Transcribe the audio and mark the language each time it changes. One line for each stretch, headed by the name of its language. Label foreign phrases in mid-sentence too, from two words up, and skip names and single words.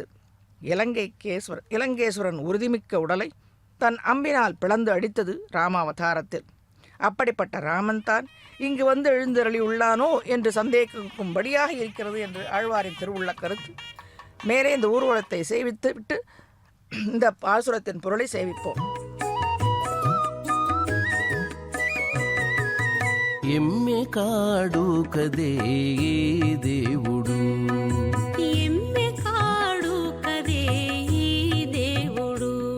Tamil: இலங்கேஸ்வரன் உறுதிமிக்க உடலை தன் அம்பினால் பிளந்து அடித்தது ராமாவதாரத்தில். அப்படிப்பட்ட ராமன் தான் இங்கு வந்து எழுந்தருளி உள்ளானோ என்று சந்தேகிக்கும்படியாக இருக்கிறது என்று ஆழ்வாரின் திருவுள்ள கருத்து. மேலே இந்த ஊர்வலத்தை சேவித்து விட்டு இந்த பாசுரத்தின் பொருளை சேவிப்போம்.
Telugu: ఎమ్మె కాడు కదే దేవుడు ఎమ్మె కాడు కదే దేవుడు